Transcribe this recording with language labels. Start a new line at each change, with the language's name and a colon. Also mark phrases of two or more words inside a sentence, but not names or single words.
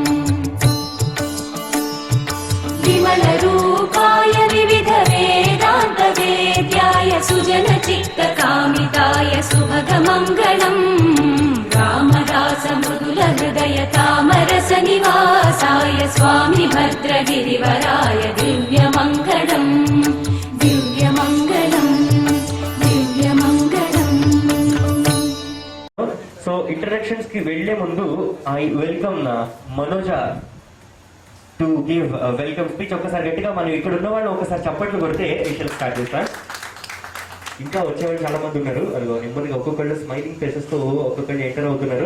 Sanskrit: विमलरूपाय विविधवेदान्तवेद्याय सुजनचित्तकामिताय सुभगमङ्गलम् रामदासमृदुलहृदय तामरसनिवासाय स्वामि भद्रगिरिवराय दिव्यमङ्गलम् दिव्यमङ्गलम् दिव्यमङ्गलम्.
English: so introductions
Telugu: కి వెళ్లే ముందు
English: I welcome Manoja to give welcome speech.
Telugu: ఒకసారి గట్టిగా మనం ఇక్కడ ఉన్న వాళ్ళు ఒకసారి చప్పట్లు కొడితే విషయాలు స్టార్ట్ చేస్తాం. ఇంకా వచ్చేవాళ్ళు చాలా మంది ఉన్నారు. అదిగో నెమ్మదిగా ఒక్కొక్కళ్ళు
English: smiling faces
Telugu: తో ఒక్కొక్కళ్ళు ఎంటర్ అవుతున్నారు.